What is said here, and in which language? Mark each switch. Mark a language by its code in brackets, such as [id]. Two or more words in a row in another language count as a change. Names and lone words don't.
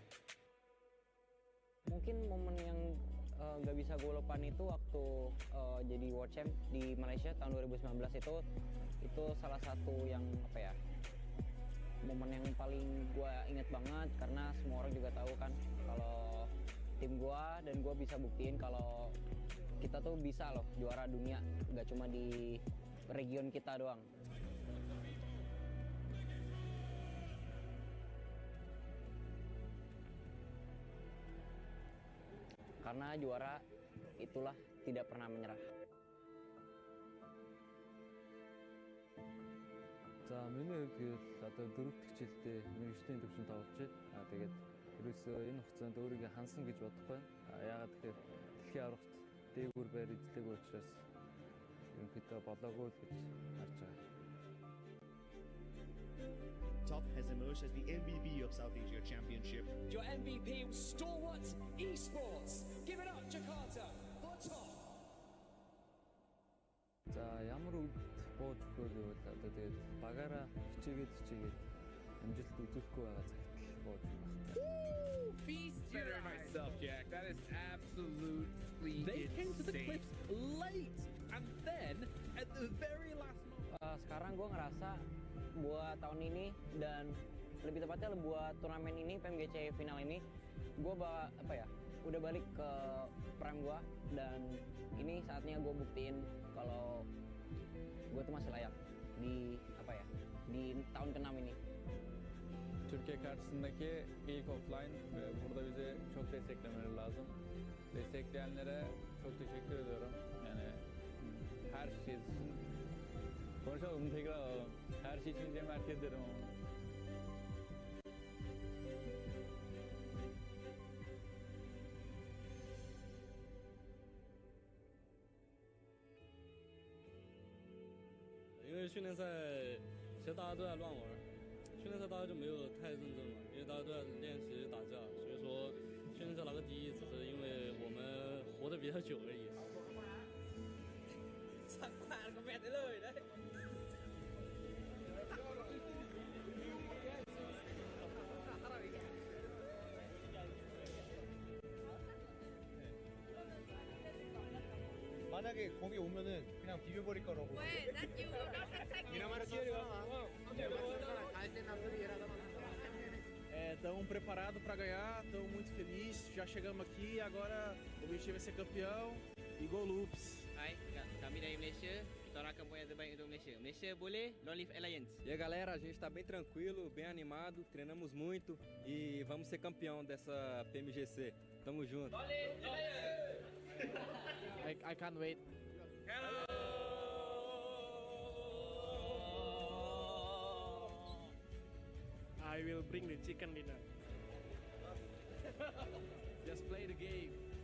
[id] Mungkin momen yang nggak bisa gue lupain itu waktu jadi [en] World Champ [id] di Malaysia tahun 2019 itu salah satu yang apa ya, momen yang paling gue inget banget karena semua orang juga tahu kan kalau tim gue dan gue bisa buktiin kalau kita tuh bisa loh juara dunia, nggak cuma di region kita doang. Karena juara itulah tidak pernah menyerah. [mn] За миний хувьд одоо дөрөв дэх жилдээ мэргэжлийн төвшөнд тоглож байна. Тэгээд ерөөсөө энэ хугацаанд өөрийгөө хансан гэж бодохгүй байна. Яагаад гэхээр дэлхийн аврагт дээгүүр байр эзлээгүй учраас ерөнхийдөө болоогүй л гэж харж байгаа. [en] Top has emerged as the MVP of South Asia Championship. Your MVP Stalwart Esports. Give it up, Jakarta, for Top. [mn] За ямар үед бууж өгөө гэвэл одоо тэгээд багаараа хичээгээд амжилт үзүүлэхгүй байгаа цагт л бууж өгөх. [en] Better myself, Jack. That is absolutely They came to the insane. cliffs late, and then at the very last moment. [id] Sekarang gue ngerasa buat tahun ini dan lebih tepatnya buat turnamen ini PMGC final ini gue udah balik ke prime gue dan ini saatnya gue buktiin kalau gue tuh masih layak di di tahun ke-6 ini. [tr] Türkiye karşısındaki ilk offline ve burada bize çok desteklemeleri lazım. Destekleyenlere çok teşekkür ediyorum. Yani her şey için konuşalım tekrar alalım. Her şey için Cem herkes derim ama. [zh] 因为训练赛其实大家都在乱玩，训练赛大家就没有太认真嘛，因为大家都在练习打架，所以说训练赛拿个第一只是因为我们活得比较久而已。 [th] สั่งผ่านคอมเมนต์ได้เลยได้ [ko] 만약에 거기 오면은 그냥 비벼버릴 거라고. [pt] Estamos preparados para ganhar, estamos muito felizes, já chegamos aqui, agora o objetivo é ser campeão e go loops. [ms] Hai, kami dari Malaysia, kita orang akan buat yang terbaik untuk Malaysia. Malaysia boleh, [en] Long Live Alliance. [pt] E aí galera, a gente está bem tranquilo, bem animado, treinamos muito e vamos ser campeão dessa PMGC. Tamo junto. [en] I can't wait. I will bring the chicken dinner. Just play the game.